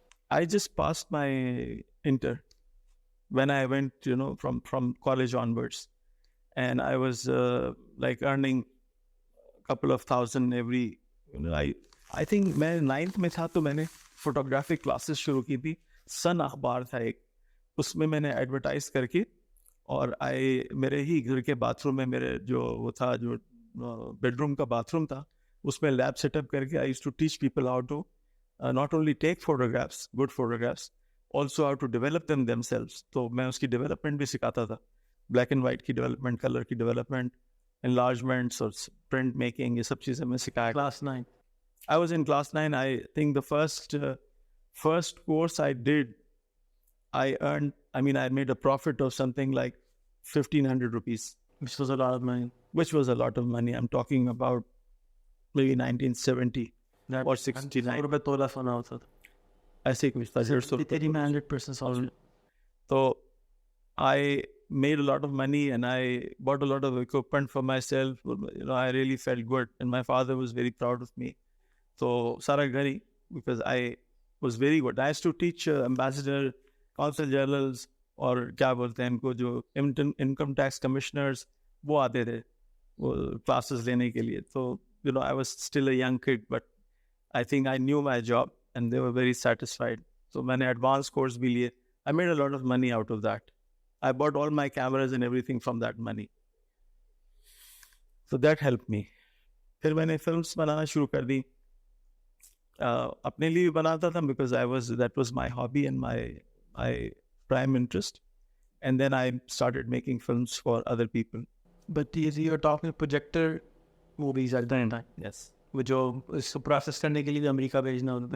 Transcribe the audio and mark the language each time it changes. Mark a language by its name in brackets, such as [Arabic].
[English] I just passed my inter when I went, from college onwards, and I was like earning a couple of thousand every. I think [Urdu] میں 9th میں تھا تو میں نے photography classes شروع کی تھی. سن اخبار تھا ایک, اس میں نے ایڈورٹائز کر کے, اور میرے ہی گھر کے باتھ روم میں میرے جو وہ تھا, جو بیڈ روم کا باتھ روم تھا, اس میں لیب سیٹ اپ کر کے [English] I used to teach people how to not only take photographs, good photographs, also how to develop them themselves. [Urdu] تو میں اس کی ڈیولپمنٹ بھی سکھاتا تھا, بلیک اینڈ وائٹ کی ڈیولپمنٹ, کلر کی ڈیولپمنٹ, enlargements اور پرنٹ میکنگ, یہ سب چیزیں میں سکھایا. Class 9. [English] I was in class 9. I think the first course I did, I made a profit of something like 1,500 rupees. Which was a lot of money. Which was a lot of money. I'm talking about maybe 1970. [Urdu] اور 69 روپے تولا سونا ہوتا تھا, ایسے کچھ تھا, 150. تیری میں 100% سالری. [English] تو I made a lot of money and I bought a lot of equipment for myself. I really felt good and my father was very proud of me. So [Urdu] سارا گھر ہی, [English] because I was very good. I used to teach ambassador, consul generals, [Urdu] اور کیا بولتے ہیں ان کو, جو income tax commissioners, وہ آتے تھے وہ کلاسز لینے کے لیے. [English] تو I was still a young kid, but I think I knew my job and they were very satisfied. [Urdu] So میں نے advanced course بھی لیے. [English] I made a lot of money out of that. I bought all my cameras and everything from that money. So that helped me. [Urdu] پھر میں نے films بنانا شروع کر دی. اپنے لیے بھی بناتا تھا [English] because that was my hobby and my prime interest. And then I started making films for other people. But you're talking projector movies at that time. Yes. [Urdu] وہ جو اس کو پروسیس کرنے کے لیے امریکہ بھیجنا ہوتا.